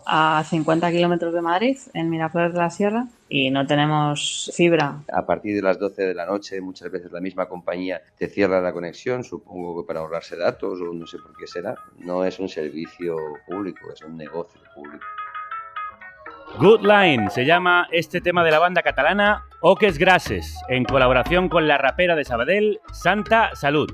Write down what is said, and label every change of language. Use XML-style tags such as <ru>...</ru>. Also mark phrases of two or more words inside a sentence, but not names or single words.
<es>A 50 kilómetros de Madrid, en Miraflores de la Sierra, y no tenemos fibra. A partir de las 12 de la noche, muchas veces la misma compañía te cierra la conexión, supongo que para ahorrarse datos o no sé por qué será. No es un servicio público, es un negocio público. Good Line se llama este tema de la banda catalana Oques Grasses, en colaboración con la rapera de Sabadell, Santa Salud.</es>